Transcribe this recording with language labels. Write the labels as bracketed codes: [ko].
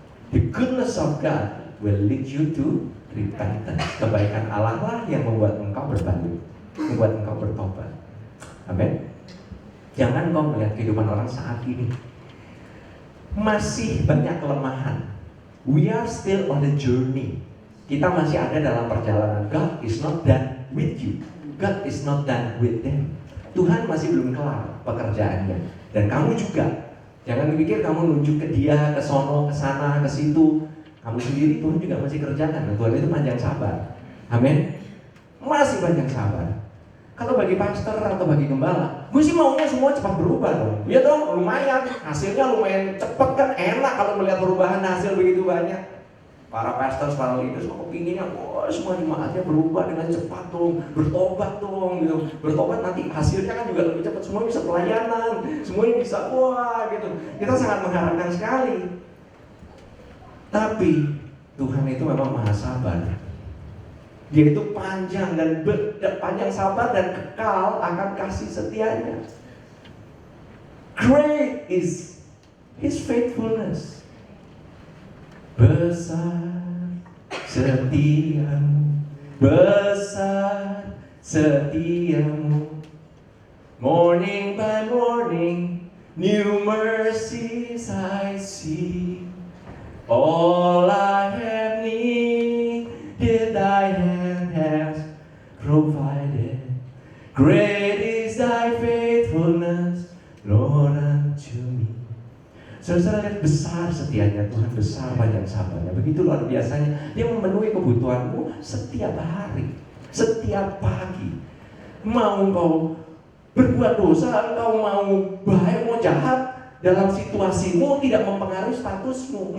[en] The goodness of God will lead you to repentance. [id] Kebaikan Allah lah yang membuat engkau berbalik, membuat engkau bertobat. Amin. Jangan kau melihat kehidupan orang saat ini masih banyak kelemahan. [en] We are still on the journey. [id] Kita masih ada dalam perjalanan. [en] God is not done with you. God is not done with them. [id] Tuhan masih belum kelar pekerjaannya. Dan kamu juga. Jangan pikir kamu nunjuk ke dia, ke sono, ke sana, ke situ. Kamu sendiri Tuhan juga masih kerjakan. Nah, Tuhan itu panjang sabar. Amin. Masih panjang sabar. Kalau bagi pastor atau bagi gembala, gue sih maunya semua cepat berubah dong. Ya dong, lumayan. Hasilnya lumayan cepat kan, enak kalau melihat perubahan hasil begitu banyak. Para pastor, para leaders, kok pinginnya, wah semua jemaatnya berubah dengan cepat dong, bertobat dong gitu. Bertobat nanti hasilnya kan juga lebih cepat, semua bisa pelayanan, semuanya bisa, wah gitu. Kita sangat mengharapkan sekali. Tapi Tuhan itu memang maha sabar. Dia itu panjang dan panjang sabar dan kekal akan kasih setianya. [en] Great is His faithfulness. [id] Besar setiamu, besar setiamu. [en] Morning by morning, new mercies I see. All I have needed, Thy hand has provided. Great is Thy faithfulness, Lord, unto me. [id] Saudara lihat besar setianya Tuhan, besar panjang sabarnya. Begitu luar biasanya. Dia memenuhi kebutuhanmu setiap hari, setiap pagi. Mau engkau berbuat dosa, engkau mau baik, mau jahat, dalam situasimu tidak mempengaruhi statusmu.